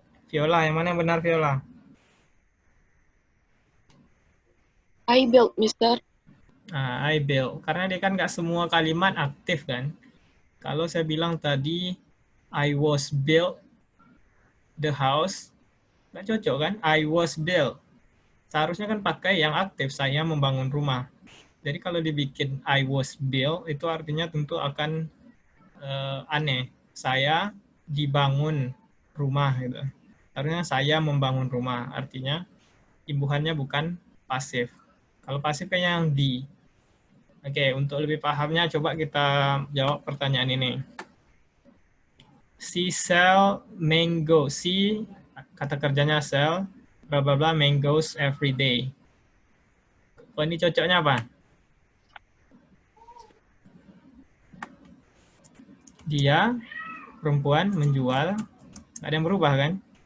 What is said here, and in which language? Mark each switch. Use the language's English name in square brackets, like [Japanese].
[Indonesian] Viola, yang mana yang benar Viola? [English] I built, Mister. Nah, I built. [Indonesian] Karena dia kan nggak semua kalimat aktif kan. Kalau saya bilang tadi, [English] I was built the house, [Indonesian] nggak cocok kan? [English] I was built. [Indonesian] Seharusnya kan pakai yang aktif, saya membangun rumah. Jadi kalau dibikin [English] I was built, [Indonesian] itu artinya tentu akan aneh. Saya dibangun rumah gitu. Artinya saya membangun rumah. Artinya imbuhannya bukan pasif. Kalau pasif kayaknya yang di. Oke, untuk lebih pahamnya coba kita jawab pertanyaan ini. [English] She sell mango. She [Indonesian] kata kerjanya [English] sell bla bla bla mangoes every day. [Indonesian] Oh, ini cocoknya apa? Dia perempuan menjual, ada yang berubah kan?